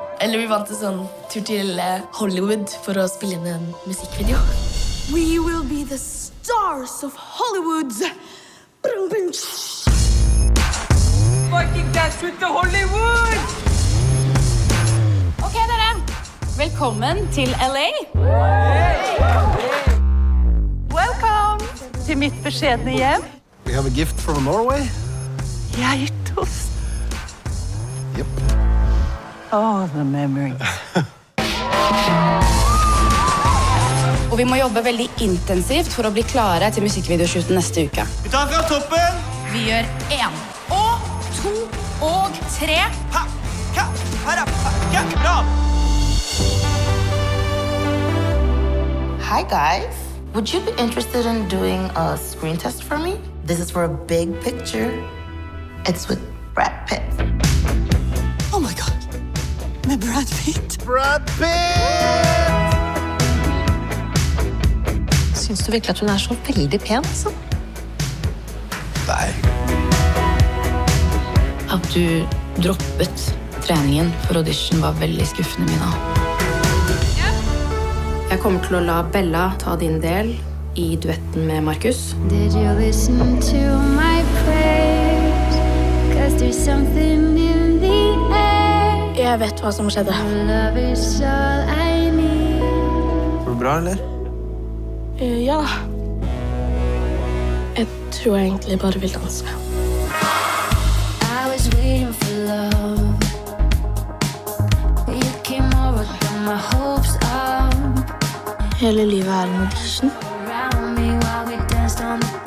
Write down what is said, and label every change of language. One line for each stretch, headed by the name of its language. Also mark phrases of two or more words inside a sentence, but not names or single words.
Norwegian: Eller vi vant en sånn tur til Hollywood for å spille inn en musikkvideo.
English: We will be the stars of Hollywood. Fucking dash with the Hollywood!
Norwegian: Ok, dere. Velkommen til LA. Welcome til mitt beskjedne hjem.
English: We have a gift from Norway.
Norwegian: Jeg har gitt oss.
English: Yep. Oh, the memories.
Norwegian: Og vi må jobbe veldig intensivt for å bli klare til musikkvideoshooten neste uke. Vi tar fra toppen. Vi gjør 1 og 2 og 3. Ha, ka, hara, ha, ka, bra.
English: Hi guys, would you be interested in doing a screen test for me? This is for a big picture. It's with Brad Pitt. Oh my God.
Norwegian: Med Brad Pitt. Brad Pitt! Syns du virkelig at hun så veldig pen, altså? Nei. At du droppet treningen for audition var veldig skuffende, Mina. Jeg kommer til å la Bella ta din del i duetten med Markus.
English: Did you listen to my prayers? 'Cause there's something in the air.
Norwegian: Jeg vet hva som skjedde.
English: Love is all I need.
Norwegian: Går det bra, eller? Ja. Jeg tror jeg egentlig bare vil danse.
English: I was waiting for love. You came over, got my hopes up.
Norwegian: Hele livet en audition.
English: Around me while we danced on the